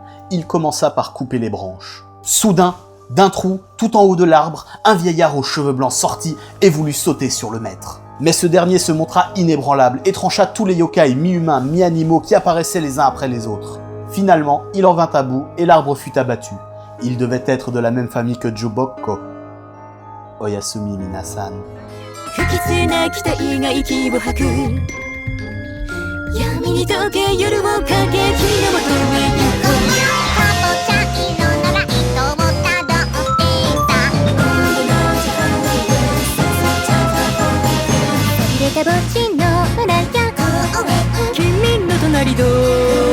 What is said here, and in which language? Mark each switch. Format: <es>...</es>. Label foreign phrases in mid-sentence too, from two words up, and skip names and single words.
<fr>Il commença par couper les branches. Soudain, d'un trou, tout en haut de l'arbre, un vieillard aux cheveux blancs sortit et voulut sauter sur le maître. Mais ce dernier se montra inébranlable et trancha tous les yokai mi-humains, mi-animaux qui apparaissaient les uns après les autres. Finalement, il en vint à bout et l'arbre fut abattu. Il devait être de la même famille que Jubokko.</fr> <ja>おやすみ皆さん. 不吉な期待が息を吐く闇に溶け夜をかけ君のもとへ行こうかぼちゃ色のライトをたどってさ入れた墓地の花や君の隣ど</ja>